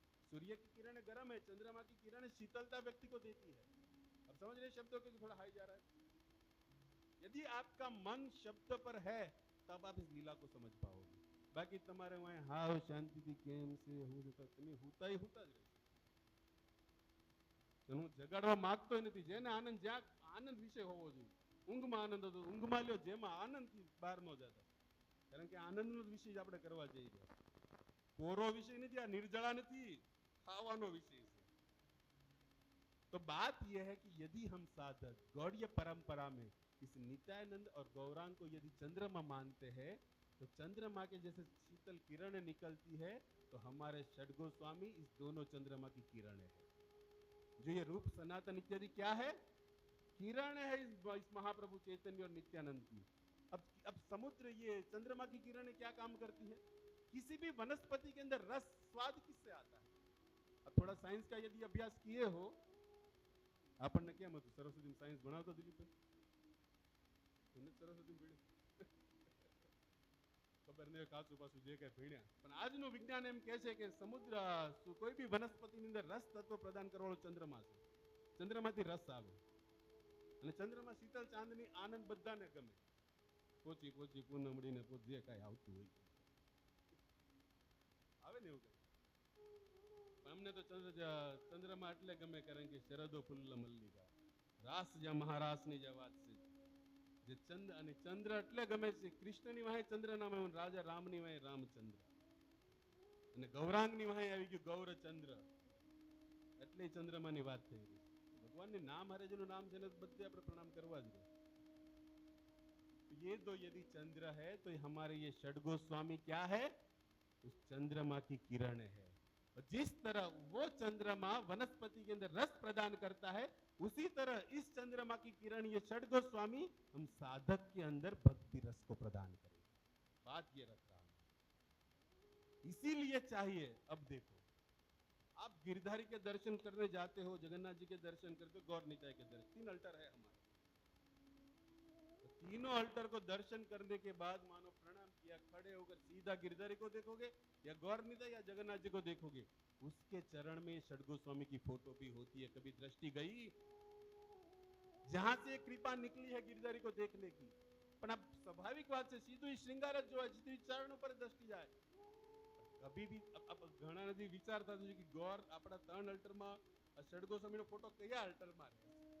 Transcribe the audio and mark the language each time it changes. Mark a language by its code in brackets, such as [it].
[hi] सूर्य की किरणें गर्म है चंद्रमा की किरणें शीतलता व्यक्ति को देती है. अब समझ रहे शब्दों के थोड़ा हाई जा रहा है. यदि आपका मन शब्द पर है तब आप इस लीला को समझ पाओगे. [gu] बाकी तुम्हारे वहां हाव शांति थी केम से હું તમે હુતા જ રહેશે. હું જગાડવા માંગતો નથી જેને આનંદ જ્યાં આનંદ વિષય હોવો જોઈએ. ઊંઘમાં આનંદ હતો ઊંઘમાં લ્યો જેમાં આનંદથી બહાર ન જતા કારણ કે આનંદનો વિષય આપણે કરવા જઈ રહ્યા. કોરો વિષય નથી આ નિર્જળા નથી ખાવાનો વિષય છે. [hi] तो बात यह है कि यदि हम साधक गौड़ीय परंपरा में इस नित्यानंद और गौरांग को यदि चंद्रमा मानते हैं तो चंद्रमा के जैसे शीतल किरणें निकलती है तो हमारे षड गोस्वामी इस दोनों चंद्रमा की किरणें हैं. जो ये रूप सनातन इत्यादि क्या है? किरण है इस महाप्रभु चैतन्य और नित्यानंद की। अब समुद्र, ये चंद्रमा की किरणें क्या काम करती है? किसी भी वनस्पति के अंदर रस स्वाद किससे आता है? अब थोड़ा साइंस का यदि अभ्यास किए हो, [gu] આપણને કેમ હતું સરસ્વતી સાયન્સ ભણાવતો દિલીપભાઈ? એને સરસ્વતી ભણ્યા ખબર નહીં કાચું પાછું જે કઈ ભણ્યા, પણ આજનું વિજ્ઞાન એમ કહે છે કે સમુદ્ર કોઈ બી વનસ્પતિની અંદર રસ તત્વ પ્રદાન કરવાનો ચંદ્રમા છે. ચંદ્રમાંથી રસ આવે અને ચંદ્રમાં શીતળ ચાંદની આનંદ બધાને ગમે. પોચી પોચી પૂનમડીને પોચ જે કાંઈ આવતું હોય આવે ને એવું કઈ. અમને તો ચંદ્રમાં એટલે ગમે કારણ કે શરદો ફૂલ મલ્લિકા રાસ જ્યાં મહારાસની જે વાત છે, જે ચંદ્ર અને ચંદ્ર એટલે ગમે છે. કૃષ્ણની વાહે ચંદ્ર નામ આવ્યું, રાજા રામની વાહે રામચંદ્ર, અને ગૌરાંગની વાહે આવી ગયું ગૌરચંદ્ર, એટલે ચંદ્રમાની વાત થઈ રહી. ભગવાનની નામ હારે જેનું નામ છે ને બધે આપણે પ્રણામ કરવા જ રહે. [hi] ये तो यदि चंद्र है तो हमारे ये षडगोस्वामी क्या है? उस चंद्रमा की किरण है. और जिस तरह वो चंद्रमा वनस्पति के अंदर रस प्रदान करता है, उसी तरह इस चंद्रमा की किरण ये षडगोस्वामी हम साधक के अंदर भक्ति रस को प्रदान करें. बात ये रख रहा हूं. इसीलिए चाहिए, अब देखो आप गिरधारी के दर्शन करने जाते हो, जगन्नाथ जी के दर्शन करते हो, गौर निताय के दर्शन, 3 अल्टर है हमारे. तीनों अल्टर को दर्शन करने के बाद मानो प्रणाम किया, खड़े होकर सीधा गिरधारी को देखोगे या गौर निताय या जगन्नाथ जी को देखोगे, उसके चरण में षडगोस्वामी की फोटो भी होती है. कभी दृष्टि गई जहां से कृपा निकली है गिरधारी को देखने की, [gu] પણ આ સ્વાભાવિક વાત છે, સીધું શ્રૃંગાર જ જોવાય, સીધું ચરણ ઉપર દ્રષ્ટિ જાય. કભી બી ઘણા નથી વિચાર થતો છે કે ગોર આપણા 3 અલ્ટરમાં ષડગોસ્વામીનો ફોટો કયા અલ્ટરમાં રહે?